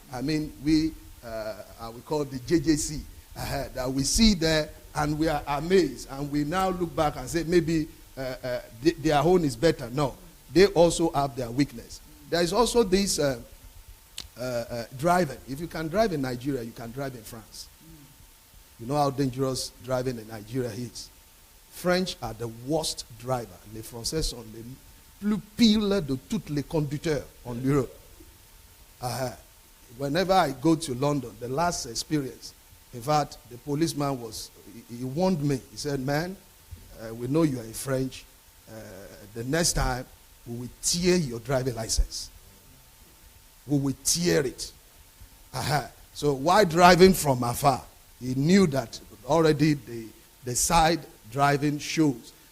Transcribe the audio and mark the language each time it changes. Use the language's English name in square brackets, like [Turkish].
[English] I mean, we call the JJC, that we see there, and we are amazed, and we now look back and say maybe their own is better. No, they also have their weakness. There is also this driving. If you can drive in Nigeria, you can drive in France. You know how dangerous driving in Nigeria is. French are the worst driver. [French] Les Français sont les plus pires de tous les conducteurs en Europe. [English] Whenever I go to London, the last experience, in fact, the policeman he warned me. He said, man, we know you are a French. The next time, we will tear your driving license. We will tear it. So while driving from afar, he knew that already the side driving shows.